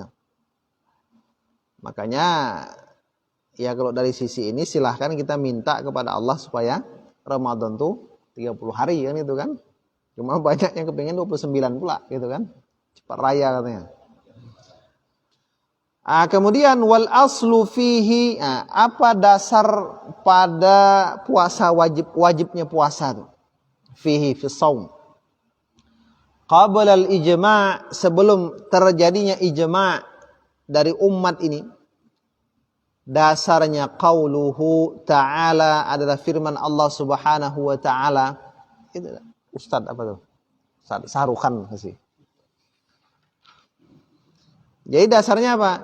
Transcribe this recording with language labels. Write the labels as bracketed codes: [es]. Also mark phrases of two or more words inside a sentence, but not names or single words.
[id] Makanya ya kalau dari sisi ini silahkan kita minta kepada Allah supaya Ramadan tuh 30 hari kan itu kan. Cuma banyak yang kepingin 29 pula gitu kan. Cepat raya katanya. Kemudian [ar] wal aslu fihi, [id] apa dasar pada puasa wajibnya puasa tuh? [ar] Fihi fi shaum. Qabla al-ijma', [id] sebelum terjadinya ijma' dari umat ini, dasarnya [ar] qauluhu ta'ala, [id] adalah firman Allah [ar] Subhanahu wa taala. [id] Itu Ustaz apa tuh? Ustaz Sarukan kasih. Jadi dasarnya apa?